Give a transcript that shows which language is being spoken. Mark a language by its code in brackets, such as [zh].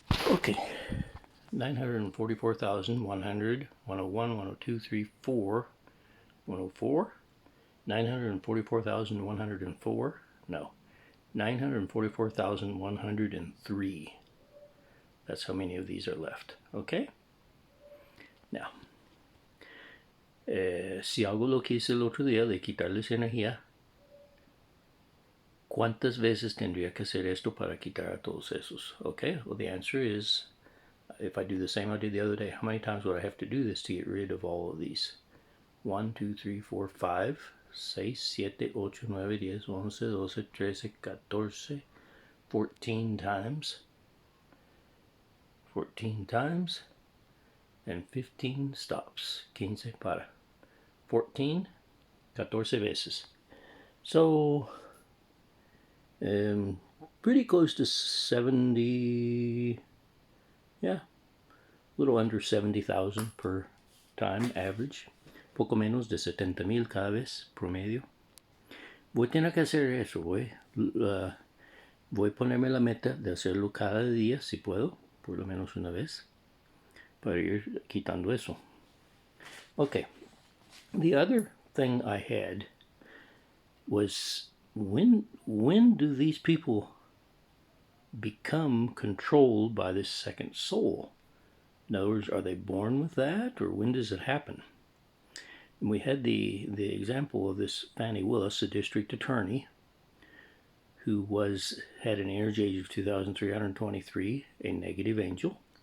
[en] Okay. 944,100, 101, 102, 3, 4, 104, 944,104, no, 944,103. That's how many of these are left, okay? [es] Now, si hago lo que hice el otro día de quitarles energía, ¿cuántas veces tendría que hacer esto para quitar a todos esos? [en] Okay, well the answer is, if I do the same I did the other day, how many times would I have to do this to get rid of all of these? 1, 2, 3, 4, 5, 6, 7, 8, 9, 10, 11, 12, 13, 14, 14 times. 14 times, and 15 stops. [es] 15 para. 14, 14 veces. [en] So, pretty close to 70, yeah, a little under 70,000 per time average. [es] Poco menos de 70,000 cada vez promedio. Voy a tener que hacer eso, voy a ponerme la meta de hacerlo cada día si puedo, por lo menos una vez, para ir quitando eso. [en] Okay, the other thing I had was when do these people become controlled by this second soul? In other words, are they born with that, or when does it happen? And we had the example of this Fannie Willis, a district attorney, who had an energy age of 2,323, a negative angel.